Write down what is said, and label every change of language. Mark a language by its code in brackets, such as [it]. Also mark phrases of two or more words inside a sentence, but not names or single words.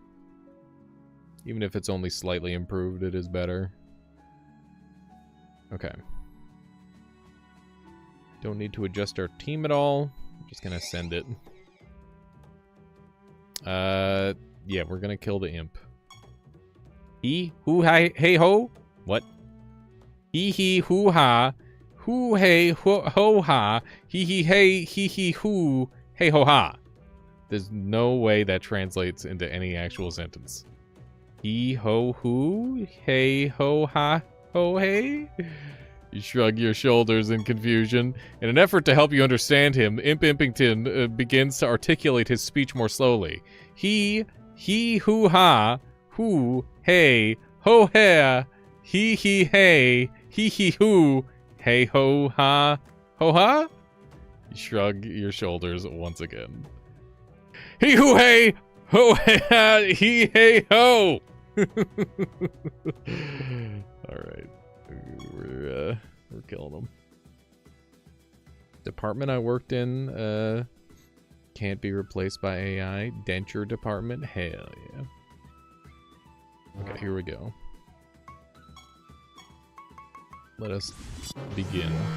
[en] Even if it's only slightly improved, it is better. Okay. Don't need to adjust our team at all. I'm just gonna send it. Yeah, we're gonna kill the imp. He, hoo, hi, hey, ho? What? He, hoo, ha. Hoo, hey, ho, ha. He, hey, hoo, hey, ho, ha. There's no way that translates into any actual sentence. He, ho, hoo, hey, ho, ha, ho, hey? You shrug your shoulders in confusion. In an effort to help you understand him, Imp Impington begins to articulate his speech more slowly. He, hoo, ha, hoo, hey, ho, ha, he, hey, he, hoo, hey, ho, ha, ho, ha? You shrug your shoulders once again. He, hoo, hey, ho, ha, he, hey, ho! Alright. We're killing them. Department I worked in, can't be replaced by AI. Denture department, hell yeah. Okay, here we go. Let us begin.